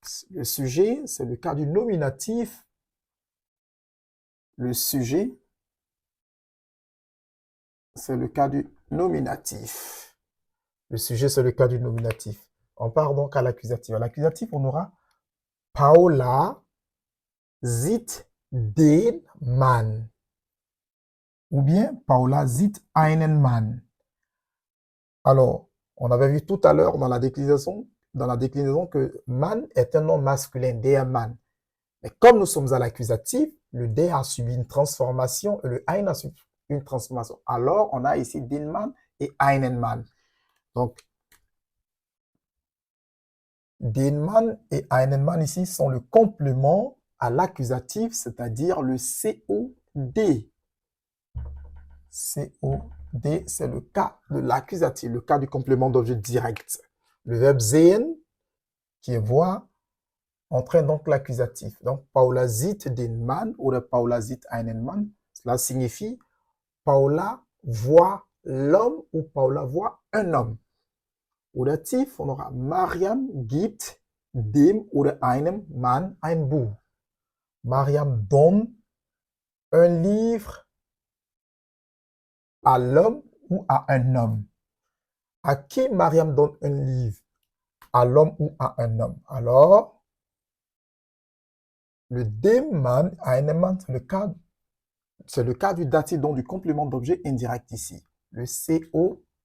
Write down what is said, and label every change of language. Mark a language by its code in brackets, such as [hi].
[fr] Le sujet, c'est le cas du nominatif. Le sujet, c'est le cas du nominatif. Le sujet, c'est le cas du nominatif. On part donc à l'accusatif. À l'accusatif, on aura [de] Paula sieht den Mann. [fr] Ou bien [de] Paula sieht einen Mann. [fr] Alors, on avait vu tout à l'heure dans la déclinaison que Mann est un nom masculin, der Mann. Mais comme nous sommes à l'accusatif, le der a subi une transformation et le ein a subi une transformation. Alors, on a ici den Mann et einen Mann. Donc, den Mann et einen Mann ici sont le complément à l'accusatif, c'est-à-dire le COD. COD, c'est le cas de l'accusatif, le cas du complément d'objet direct. Le verbe sehen, qui est voir, entraîne donc l'accusatif. Donc, [de] Paula sieht den Mann [fr] ou [de] Paula sieht einen Mann, [fr] cela signifie Paula voit l'homme ou Paula voit un homme. Au datif, on aura [de] Mariam gibt dem oder einem Mann ein Buch. [fr] Mariam donne un livre à l'homme ou à un homme. À qui Mariam donne un livre? À l'homme ou à un homme? Alors, le dem Mann, einem Mann, c'est le cas du datif, donc du complément d'objet indirect ici. Le COI.